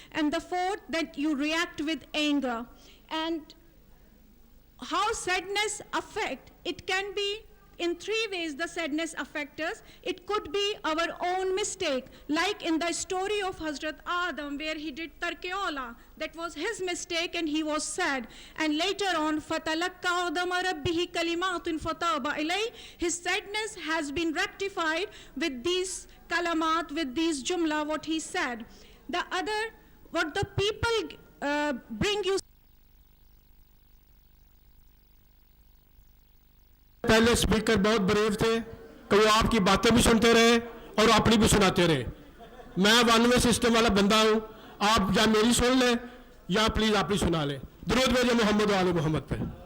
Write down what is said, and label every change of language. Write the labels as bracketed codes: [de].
[en] And the fourth, that you react with anger. And how sadness affect? It can be in three ways the sadness affects us. It could be our own mistake, like in the story of Hazrat Adam where he did tarkeola. That was his mistake and he was sad. [ar] And later on, فَتَلَقَّى آدَمَ رَبِّهِ كَلِمَاتٍ فَتَابَ إِلَيْهِ. [en] His sadness has been rectified with these kalamat, with these jumla, what he said. The other, what the people bring you. [hi] पहले speaker बहुत brave थे कि वो आपकी बातें भी सुनते रहे और अपनी भी सुनाते रहे. मैं वन वे सिस्टम वाला बंदा हूं, आप या मेरी सुन लें या प्लीज आप ही सुना लें. दुरूद भेजे मोहम्मद वाले मोहम्मद पे.